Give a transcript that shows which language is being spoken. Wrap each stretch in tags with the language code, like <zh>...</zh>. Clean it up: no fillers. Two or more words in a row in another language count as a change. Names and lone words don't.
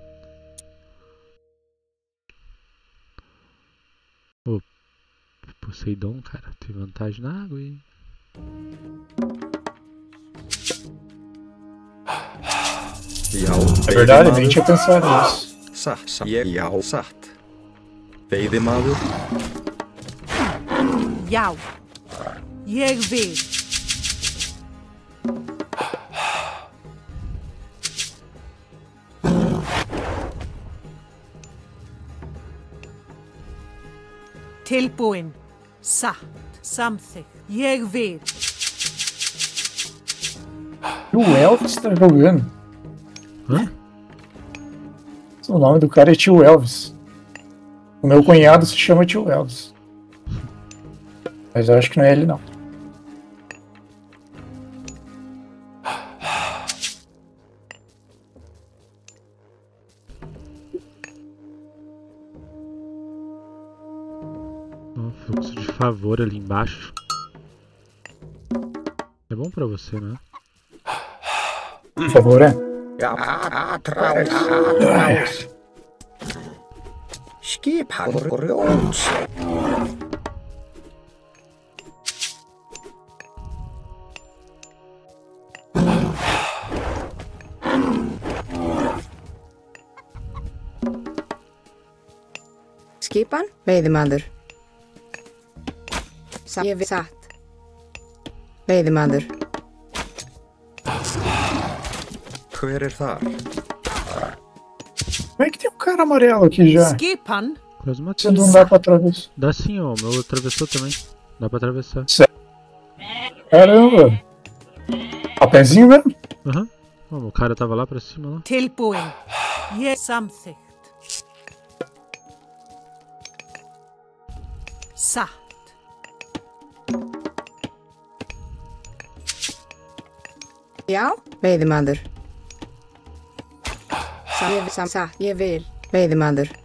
<pt>Ô, Poseidon, cara, tem vantagem na água aí. É verdade, nem tinha pensado nisso.</pt> <is>Veiðimaður. Já. Ég vil. Tilbúin. Satt. Samþykkt. Ég vil.</is> <pt>E o Elvis tá jogando. Hã? O nome do cara é Tio Elvis. O meu cunhado se chama Tio Elvis. Mas eu acho que não é ele, não. Ó, fluxo de favor ali embaixo. É bom pra você, né? Por favor, é?</pt> <is>Skipan grjóns. Skipan, veiðimaður. Satt. Veiðimaður. Hver þar?</is> <pt>Como é que tem um cara amarelo aqui já?</pt> <is>Skipan.</is> <pt>Quase matei. Você não dá pra atravessar. Dá sim, ó. O meu atravessou também. Dá pra atravessar. Caramba! A pezinho mesmo? Aham. Ó, o cara tava lá pra cima, lá.</pt> <is>Tilbúin. Ég samþykkt. Satt. Já, veiðimaður. Satt, ég vil. Veiðimaður.</is>